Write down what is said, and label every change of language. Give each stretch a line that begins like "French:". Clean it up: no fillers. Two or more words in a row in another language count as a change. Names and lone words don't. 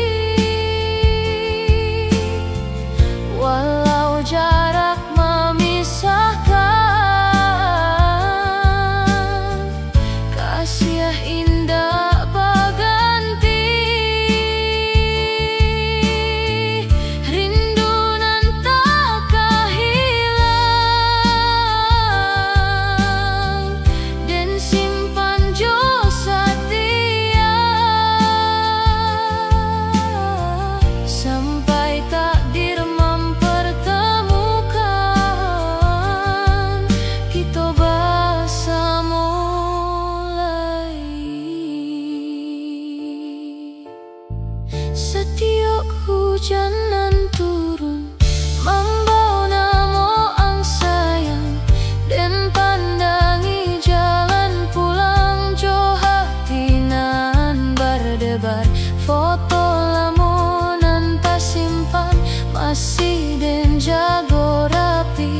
Indonesian: Walau jarak memisahkan, kasih indah berganti.
Minangkabau: Rindu nan tak kehilang, dan simpan jo setia.
Indonesian: Sampai takdir mempertemukan kita bersama lagi.
Minangkabau: Setiap hujan nan turun membawa nama ang sayang, dan pandangi jalan pulang jo hati nan berdebar. Foto lama nan tersimpan masih dan jago rapi.